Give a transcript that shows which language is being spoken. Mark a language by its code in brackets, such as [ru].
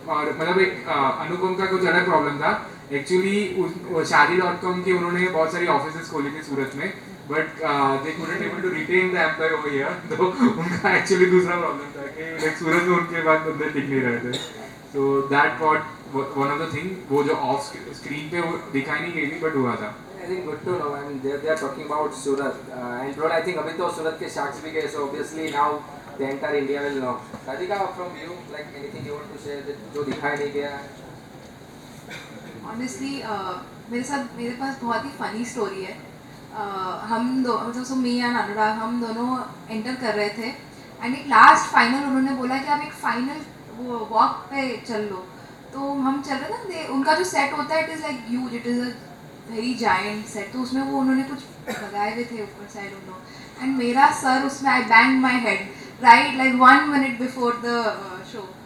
[hi] और मतलब एक अनुपम का कुछ अलग प्रॉब्लम था एक्चुअली, शादी.com की उन्होंने बहुत सारी ऑफिसेज खोली थी सूरत में, but दे couldn't able to retain the employ over here. तो उनका एक्चुअली दूसरा प्रॉब्लम था कि लाइक सूरत में उनके बाद बंदे टिक नहीं रहे थे. So that what one of the thing वो जो ऑफ स्क्रीन पे वो दिखाई नहीं गई थी बट हुआ था. [en] I think good to know. I mean, they are talking about Surat, and bro, I think अभी तो सूरत के sharks भी गए, so obviously now the entire India will know. Radhika, from you, like anything you want to share that जो दिखाई नहीं गया? [hi] Honestly, मेरे पास बहुत ही फनी स्टोरी है. हम दो मतलब मी एंड अनुराग हम दोनों एंटर कर रहे थे, एंड एक लास्ट फाइनल उन्होंने बोला कि आप एक फाइनल वो वॉक पे चल लो. तो हम चल रहे थे, उनका जो सेट होता है it is like huge, it is a very giant set, तो उसमें वो उन्होंने कुछ लगाए हुए थे ऊपर साइड उन लोग, एंड मेरा सर उसमें आई bang my head right like 1 minute before the show.